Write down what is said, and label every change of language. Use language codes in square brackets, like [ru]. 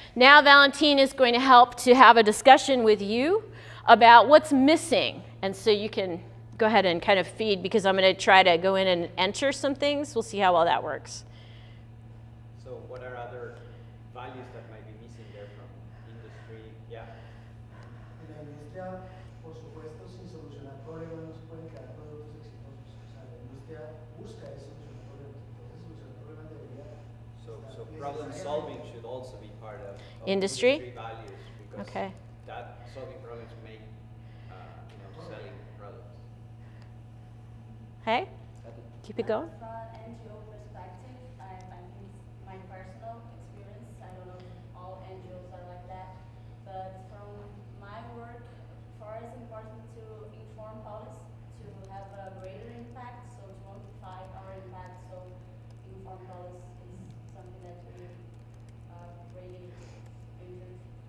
[en] Now Valentine is going to help to have a discussion with you about what's missing. And so you can go ahead and kind of feed, because I'm going to try to go in and enter some things. We'll see how well that works. So what are other values that might be missing there from industry? Yeah. [es] En la industria, por supuesto, sin solucionar problemas no se pueden crear productos exitosos. O sea, la industria busca solucionar problemas. Entonces, solucionar problemas debería [en] So problem solving should also be part of industry values, because okay. that solving problems make selling products. Hey, keep it going. From an NGO perspective, I think my personal experience, I don't know if all NGOs are like that, but from my work, for us it's important to inform policy, to have a greater impact, so to amplify our impact, so inform policy is something that we really interest.